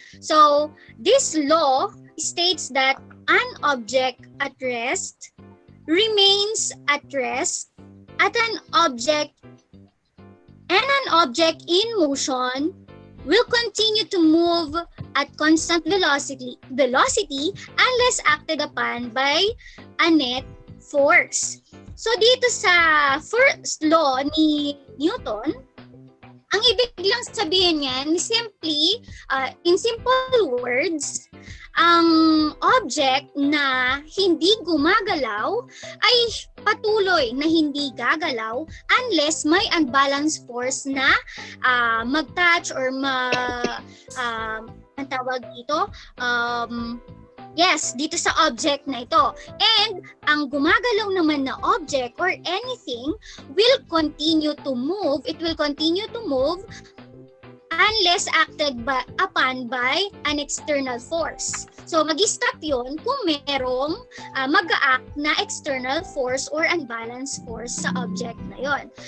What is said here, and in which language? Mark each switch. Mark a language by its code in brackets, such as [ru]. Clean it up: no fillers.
[en] So this law states that an object at rest remains at rest at an object, and an object in motion will continue to move at constant velocity unless acted upon by a net force. [tl] So dito sa first law ni Newton, ang ibig lang sabihin niyan, simply, [en] in simple words, [tl] ang object na hindi gumagalaw ay patuloy na hindi gagalaw unless may [en] unbalanced force [tl] na mag-touch or ang tawag dito, yes, dito sa object na ito. [en] And [tl] ang gumagalaw naman na [en] object or anything will continue to move, it will continue to move unless acted upon by an external force. [tl] So mag-stop yun kung merong mag-act na [en] external force or unbalanced force [tl] sa object na yon.